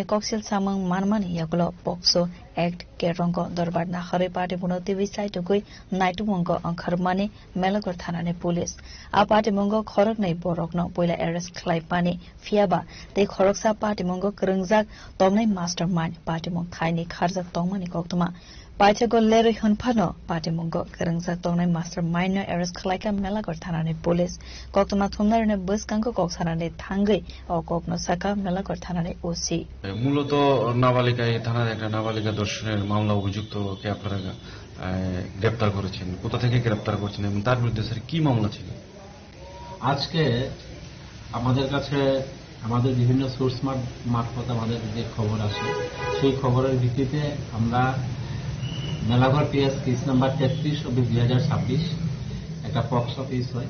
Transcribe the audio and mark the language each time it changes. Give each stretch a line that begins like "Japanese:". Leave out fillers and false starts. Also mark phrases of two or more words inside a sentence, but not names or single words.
Kok Borok: कक्सेल सामंग मानमानि यागुलो पक्सो एक्ट केरंग दरबार नाखरै पार्टी मोनतै साइटुगै नाइटुमंग अंखारमानि मेलागढ़ थानानि पुलिस आ पार्टी मंगो खरक नै बरकनो पहिला एरेस्ट खलायपानि फियाबा तै खरकसा पार्टी मंगो करंगजाक तंगनाय
English: master mind
Kok Borok: पार्टी मंग थाइनि खारजाक तंगमानि कोक्तमा पाइथागो लेरै हनफानो पार्टी मंगो करंगजाक तंगनाय
English: master mind
Kok Borok: एरेस्ट खलायका मेलागढ़ थानानि पुलिस कोक्तमा थुमनारने बसकांगो कक्सानानि थांगै अ कोकनो साका मेलागढ़ थानानि ओसी
Bangla: মূলত নাবালিকা এই থানার একটা নাবালিকা দর্শনের মামলা অভিযুক্তকে আপনারা গ্রেপ্তার করেছেন, কোথা থেকে গ্রেপ্তার করেছেন এবং তার বিরুদ্ধে স্যার কি মামলা ছিল? আজকে আমাদের কাছে আমাদের বিভিন্ন সোর্স মারফত আমাদের যে খবর আসে সেই খবরের ভিত্তিতে আমরা মেলাঘর
English: PS case number
Bangla: 33/2026 একটা
English: POCSO case
Bangla: হয়।